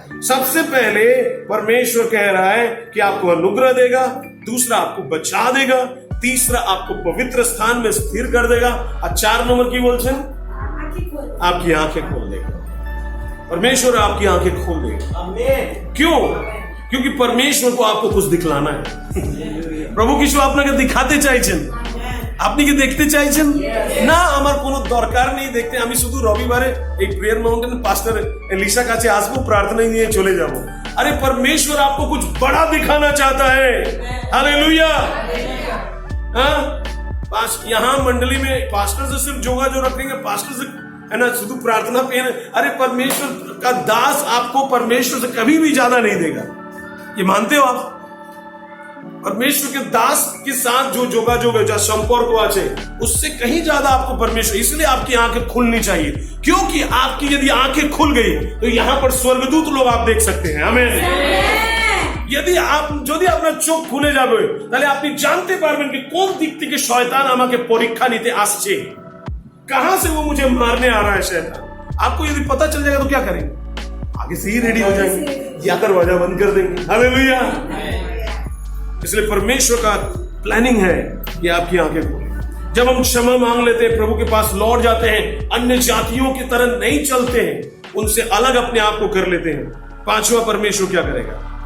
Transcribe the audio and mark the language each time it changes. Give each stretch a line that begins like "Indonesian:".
Hindi: सबसे पहले परमेश्वर कह रहा है कि आपको अनुग्रह देगा, दूसरा आपको बचा देगा, तीसरा आपको पवित्र स्थान में स्थिर कर देगा, और 4 नंबर की बोलছেন आंखें खोल। आपकी आंखें खोल देगा। परमेश्वर आपकी आंखें खोल देगा। क्यों? क्योंकि परमेश्वर को आपको कुछ दिखलाना है।
Bangla: প্রভু কিছু আপনাকে দেখাতে চাইছেন, আপনি কি দেখতে চাইছেন? না, আমার কোনো দরকার নেই দেখতে, আমি শুধু রবিবারে এই প্রেয়ার মাউন্টেন পাস্টার এলিশা কাছে আসবো, প্রার্থনা নিয়ে চলে যাব।
Hindi: अरे परमेश्वर आपको कुछ बड़ा दिखाना चाहता है। हालेलुया। हाँ, यहाँ मंडली में पास्टर से सिर्फ जोगाजोग रखेंगे, पास्टर से है ना शुद्ध प्रार्थना पे। अरे परमेश्वर का दास आपको परमेश्वर से कभी भी ज्यादा नहीं देगा, ये मानते हो आप? परमेश्वर के दास के साथ जो जोगाजोग है, जो संपर्क
Bangla: আছে,
Hindi: उससे कहीं ज्यादा आपको परमेश्वर। इसलिए आपकी आंखें खुलनी चाहिए, क्योंकि आपकी यदि आंखें खुल गई तो यहाँ पर स्वर्गदूत लोग आप देख सकते हैं। आमीन।
Bangla: যদি আপনার চোখ খুলে যাবে তাহলে আপনি জানতে পারবেন
Hindi: कि
Bangla: কোন দিক থেকে শয়তান আমাকে পরীক্ষা নিতে আসছে,
Hindi: कहां से वो मुझे मारने आ रहा है शैतान। आपको यदि पता चल जाएगा तो क्या करेंगे? आगे से ही रेडी हो जाएंगे या दरवाजा बंद कर देंगे। हालेलुया। इसलिए परमेश्वर का प्लानिंग है कि आपकी आंखें खोले। जब हम क्षमा मांग लेते हैं, प्रभु के पास लौट जाते हैं, अन्य जातियों की तरह नहीं चलते हैं, उनसे अलग अपने आप को कर लेते हैं, 5वां परमेश्वर क्या करेगा?